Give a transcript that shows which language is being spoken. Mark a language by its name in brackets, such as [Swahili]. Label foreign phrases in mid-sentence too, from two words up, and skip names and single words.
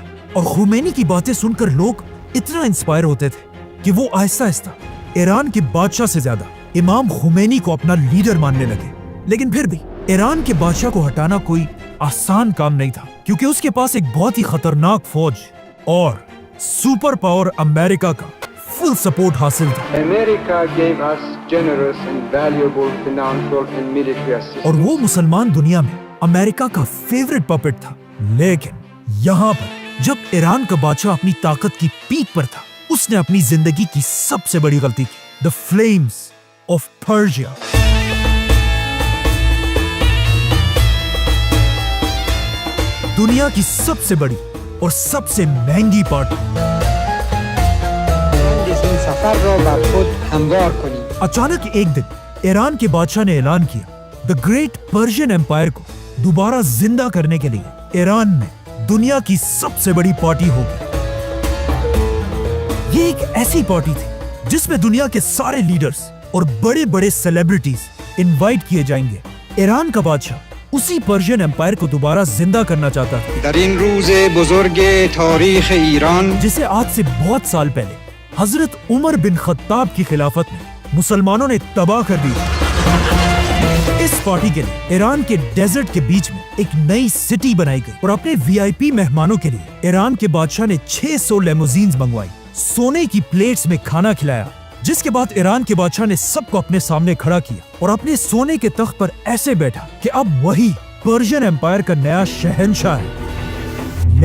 [Urdu] اور خمینی کی باتیں سن کر لوگ اتنا انسپائر ہوتے تھے کہ وہ آہستہ آہستہ ایران کے بادشاہ سے زیادہ امام خمینی کو اپنا لیڈر ماننے لگے. لیکن پھر بھی ایران کے بادشاہ کو ہٹانا کوئی آسان کام نہیں تھا، کیونکہ اس کے پاس ایک بہت ہی خطرناک فوج اور [English] super power [Urdu] امریکہ کا [English] full support [Urdu] حاصل تھا [English] America gave us generous and valuable financial and military assistance. [Urdu] اور وہ مسلمان دنیا میں امریکہ کا [English] favourite puppet [Urdu] تھا. لیکن یہاں پر جب ایران کا بادشاہ اپنی طاقت کی پیک پر تھا، اس نے اپنی زندگی کی سب سے بڑی غلطی کی. [English] The Flames of Persia. [Urdu] دنیا کی سب سے بڑی اور سب سے مہنگی پارٹی [Persian] مهندسین سفر را بر خود هموار کنید. [Urdu] اچانک ایک دن ایران کے بادشاہ نے اعلان کیا [English] The Great Persian Empire [Urdu] کو دوبارہ زندہ کرنے کے لیے ایران میں دنیا کی سب سے بڑی پارٹی ہوگی. یہ ایک ایسی پارٹی تھی جس میں دنیا کے سارے لیڈرز اور بڑے بڑے [English] celebrities invite [Urdu] کیے جائیں گے. ایران کا بادشاہ اسی [English] Persian Empire [Urdu] کو دوبارہ زندہ کرنا چاہتا تھا [Persian] در این روز بزرگ تاریخ ایران [Urdu] جسے آج سے بہت سال پہلے حضرت عمر بن خطاب کی خلافت میں مسلمانوں نے تباہ کر دی. اس پارٹی کے لیے ایران کے ڈیزرٹ کے بیچ میں ایک نئی سٹی بنائی گئی اور اپنے وی آئی پی مہمانوں کے لیے ایران کے بادشاہ نے 600 لیموزینز منگوائی، سونے کی پلیٹس میں کھانا کھلایا، جس کے بعد ایران کے بادشاہ نے سب کو اپنے سامنے کھڑا کیا اور اپنے سونے کے تخت پر ایسے بیٹھا کہ اب وہی [English] Persian Empire [Urdu] کا نیا شہنشاہ ہے.